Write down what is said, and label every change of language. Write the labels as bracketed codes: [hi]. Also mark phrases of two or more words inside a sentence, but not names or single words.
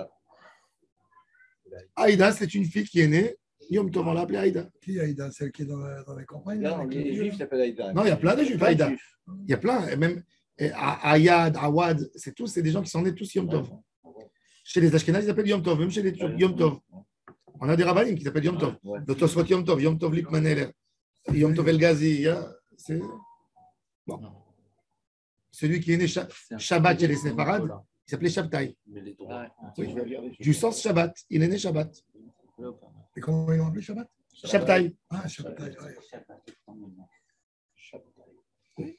[fr] Aïda, c'est une fille qui est née Yom Tov, on l'a appelée Aïda. Qui Aïda, celle qui est dans les campagnes? Non, les juifs s'appellent Aïda. Non, il y a plein de juifs Aïda. Il y a plein, et même Ayad, Awad, c'est des gens qui sont nés tous Yom Tov. Chez les Ashkénazes, ils s'appellent Yom Tov, même chez les Turcs, Yom Tov. On a des rabbinim qui s'appellent Yom Tov. Le Tosfot Yom Tov, Yom Tov Lipmaneler, Yom Tov El Ghazi. C'est bon. Celui qui est né Shabbat chez les Séfarades, il s'appelait Shabtai. Oui. Du sens Shabbat, il est né Shabbat. Et comment ils l'ont appelé Shabbat? Shabtai. Ah, Shabbat. Ouais.